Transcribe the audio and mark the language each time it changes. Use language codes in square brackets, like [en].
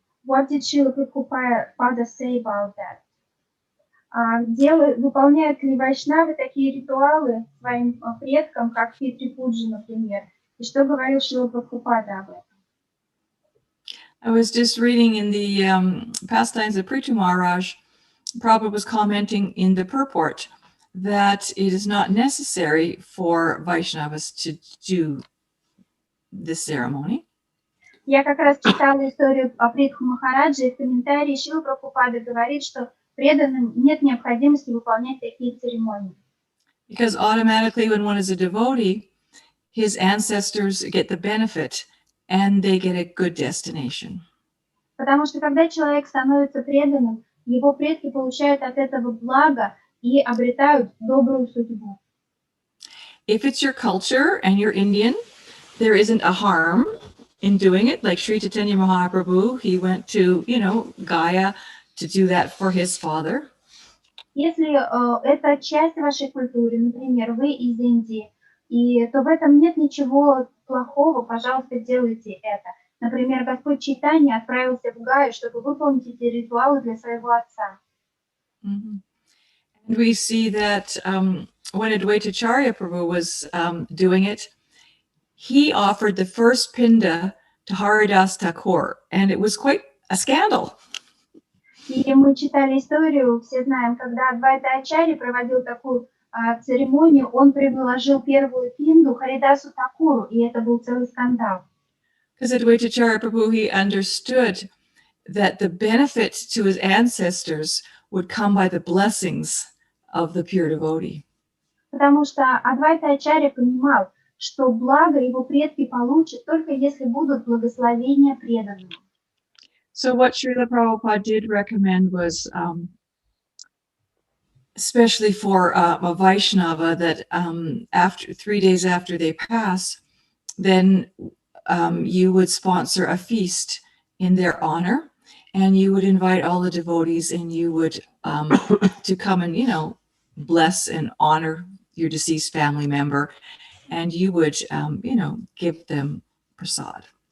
[en] What did Srila Prabhupada say about that? [ru] Выполняют ли вайшнавы такие ритуалы своим предкам, как Питри Пуджа, например? И что говорил Шрила Прабхупада об этом? [en] I was just reading in the pastimes of Prithu Maharaj, Prabhupada was commenting in the purport that it is not necessary for Vaishnavas to do this ceremony. [ru] Я как раз читала историю о Притху Махарадже, и в комментарии Шрила Прабхупада говорит, что преданным нет необходимости выполнять такие церемонии. [en] Because automatically when one is a devotee, his ancestors get the benefit and they get a good destination. [ru] Потому что когда человек становится преданным, его предки получают от этого благо и обретают добрую судьбу. [en] If it's your culture and you're Indian, there isn't a harm in doing it. Like Sri Chaitanya Mahaprabhu, he went to, Gaya to do that for his father. [ru] Если это часть вашей культуры, например, вы из Индии, то в этом нет ничего плохого, пожалуйста, делайте это. Например, Господь Чайтанья отправился в Гаю, чтобы выполнить эти ритуалы для своего отца. Mm-hmm. [en] And we see that when Advaitacharya Prabhu was doing it, he offered the first pinda to Haridas Thakur, and it was quite a scandal. [ru] И мы читали историю, все знаем, когда Адвайта-ачарья проводил такую церемонию, он предложил первую пинду Харидасу Такуру, и это был целый скандал. [en] Because Advaitacharya Prabhu, he understood that the benefit to his ancestors would come by the blessings of the pure devotee. [ru] Потому что Адвайта-ачарья понимал, что благо его предки получат только если будут благословения преданного. [en] So what Srila Prabhupada did recommend was, especially for a Vaishnava, that after 3 days after they pass, then you would sponsor a feast in their honor, and you would invite all the devotees, and you would to come and bless and honor your deceased family member, and you would give them prasad.